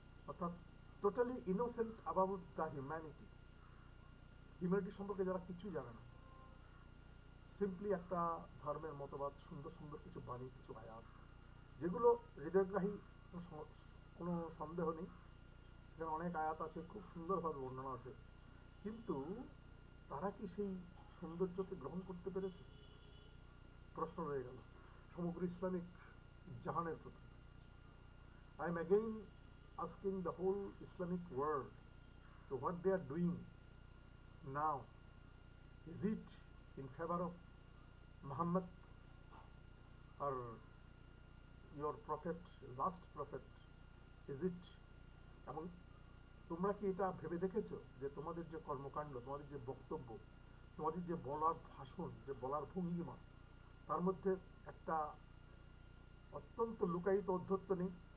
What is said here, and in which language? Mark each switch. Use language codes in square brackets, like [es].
[bn] অর্থাৎ [en] totally innocent about the humanity, [bn] humanity সম্পর্কে যারা কিছু জানে না, সিম্পলি একটা ধর্মের মতবাদ, সুন্দর সুন্দর কিছু বাণী, কিছু আয়াত, যেগুলো হৃদয়গ্রাহী, কোনো সন্দেহ নেই, সেখানে অনেক আয়াত আছে, খুব সুন্দরভাবে বর্ণনা আছে, কিন্তু তারা কি সেই সৌন্দর্যকে গ্রহণ করতে পেরেছে? প্রশ্ন রয়ে গেল সমগ্র ইসলামিক জাহানের প্রতি। [en] I am again asking the whole Islamic world, so what they are doing now, is it in favor of Muhammad or your prophet, last prophet? Is it? [bn] এবং তোমরা কি এটা ভেবে দেখেছো যে তোমাদের যে কর্মকাণ্ড, তোমাদের যে বক্তব্য, তোমাদের যে বলার ভাষণ, যে বলার ভঙ্গিমা, তার মধ্যে একটা অত্যন্ত লুকায়িত অধ্যত্ত নেই?